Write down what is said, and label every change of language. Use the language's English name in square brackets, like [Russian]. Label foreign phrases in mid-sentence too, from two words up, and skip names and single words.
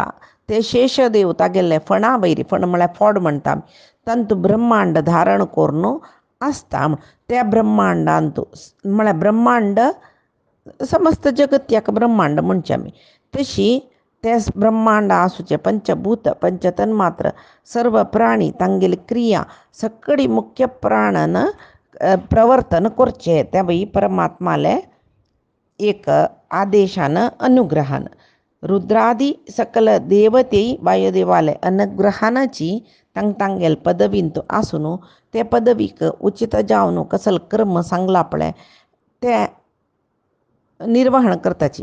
[Konkani] ते शेषदेव तागेले फणा वयरी फण म्हळ्यार फोड म्हणटा तांतू ब्रह्मांड धारण करून आसता. त्या ब्रह्मांडांतू म्हळ्यार ब्रह्मांड समस्त जगत्याक ब्रह्मांड म्हणचे आमी. तशी ते ब्रह्मांड आसूचे पंचभूत पंचतन्मात्र सर्व प्राणी तांगेली क्रिया सकळी मुख्य प्राणान प्रवर्तन करचे त्या वेळी परमात्माले एक आदेशान अनुग्रहान. रुद्रादी सकल देवतेय वायुदेवाले अनुग्रहानाची तांगेल पदवींत आसून ते पदवीक उचित जावन कसल कर्म सांगला पळय ते निर्वहण करताची.